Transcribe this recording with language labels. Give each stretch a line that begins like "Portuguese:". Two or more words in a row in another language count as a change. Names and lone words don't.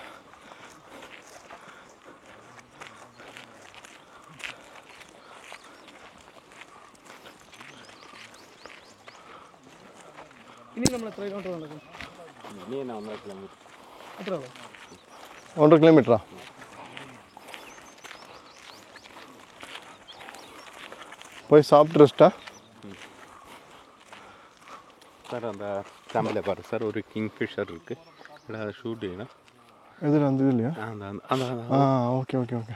Malayalam: ഇനി നമ്മൾ എത്ര കിലോമീറ്റർ നടക്കും? ഇനി തന്നെ 1.5 കിലോമീറ്റർ. അത്ര ഉള്ളൂ? 1.5 കിലോമീറ്ററാ?
Tamil: போய் சாப்பிட்டு ரெஸ்ட்டா? சார் அந்த சாம்பில் பாரு சார், ஒரு கிங்ஃபிஷர் இருக்குது. இல்லை அதை ஷூட் செய்யணும். எதில் அந்த இது இல்லையா?
English: okay okay okay.